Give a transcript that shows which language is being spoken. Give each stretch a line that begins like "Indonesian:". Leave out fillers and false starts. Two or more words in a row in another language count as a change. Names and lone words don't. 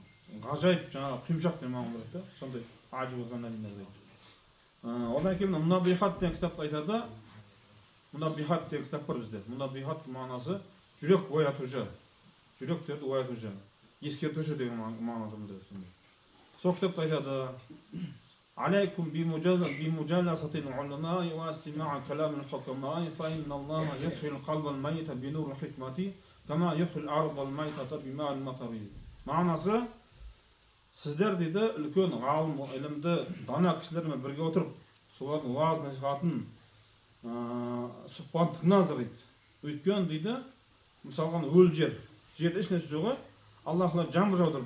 Kazakh: Ғажайып жаңағы құйымшақ деген мағына береді. Сондай
Arabic: عجب الذنب
Kazakh: дейді. Одан кейін Мунаббихат деген кітапты айтады. Мунаббихат деген кітап бар бізде. Мунаббихат мағынасы жүрек оятушы. Жүректерді оятушы. Ескертуші деген мағынасы білдіреді. Сол кітапта айтады.
Arabic: عليكم بمجالسة العلماء واستماع كلام الحكماء فإن الله يحيي القلب الميت بنور حكمته كما يحيي الأرض الميتة بماء المطر.
Kazakh: Мағынасы сіздер дейді үлкен ғалым, ілімді, дана кісілермен бірге отырып, солардың уаз насихатын сұхбатын тыңдаңыздар дейді. Өйткені дейді, мысалға өлі жерде ешнәрсе жоқ, Алла тағала жаңбыр жаудырды.